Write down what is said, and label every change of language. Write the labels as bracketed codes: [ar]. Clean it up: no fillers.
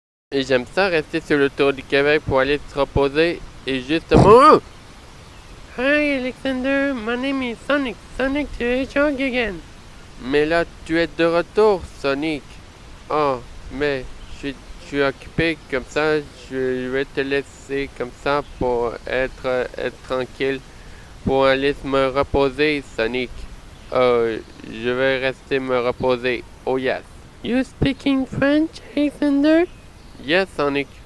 [fr] Et j'aime ça rester sur le tour du Québec pour aller se reposer. Et justement... [en] Hi Alexander, my name is Sonic. Sonic the Hedgehog again. [fr] Mais là, tu es de retour, Sonic. Oh, mais je suis occupé comme ça. Je vais te laisser comme ça pour être tranquille. Pour aller me reposer, Sonic. Je vais rester me reposer. [en] Oh yes. You speaking French, Alexander? Yes, Sonic.